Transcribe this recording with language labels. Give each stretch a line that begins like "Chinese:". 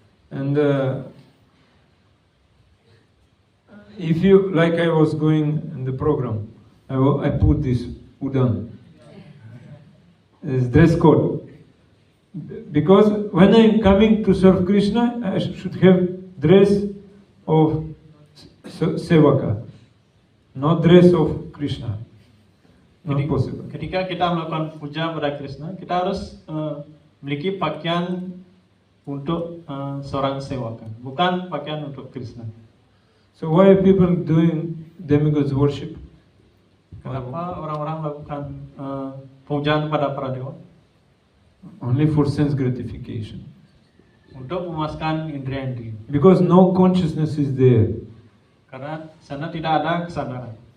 English: And if you, like I was going in the program, I put this udang. It's dress code. Because when I'm coming to serve Krishna, I should have dress of sevaka, not dress of Krishna. Not possible.
Indonesian: Ketika kita melakukan puja pada Krishna, kita harus memiliki pakaian untuk seorang sewaka, bukan pakaian untuk Krishna.
English: So why are people doing demigods worship?
Indonesian: Kenapa orang-orang melakukan pujaan kepada para dewa?
English: Only for sense gratification.
Indonesian: Untuk memuaskan indera-indera.
English: Because no consciousness is there.
Indonesian: Karena sana tidak ada kesadaran.